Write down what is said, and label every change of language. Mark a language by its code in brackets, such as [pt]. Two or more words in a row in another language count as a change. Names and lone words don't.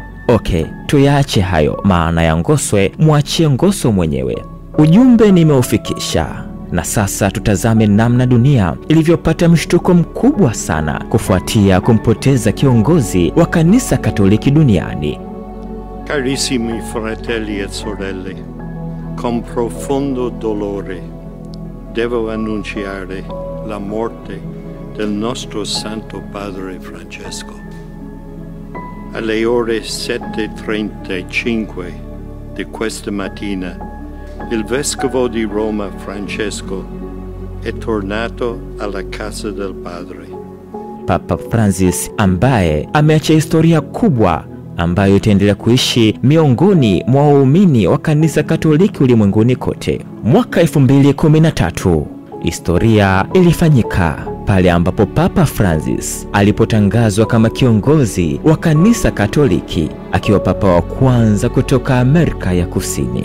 [sw] Okay, tuyaache hayo, maana ya ngoswe mwachie ngoso mwenyewe. Ujumbe nimeufikisha, na sasa tutazame namna dunia ilivyopata mshtuko mkubwa sana kufuatia kumpoteza kiongozi wa kanisa Katoliki duniani. [it] Carissimi fratelli e sorelle, con profondo dolore devo annunciare la morte del nostro Santo Padre Francesco. Alle ore 7:35 di questa mattina, il vescovo di Roma Francesco è tornato alla casa del Padre. [sw] Papa Francis, ambaye ameacha historia kubwa ambayo itaendelea kuishi miongoni mwa waumini wa kanisa Katoliki ulimwenguni kote. Mwaka 2013 historia ilifanyika pale ambapo Papa Francis alipotangazwa kama kiongozi wa kanisa Katoliki, akiwa papa wa kwanza kutoka Amerika ya Kusini.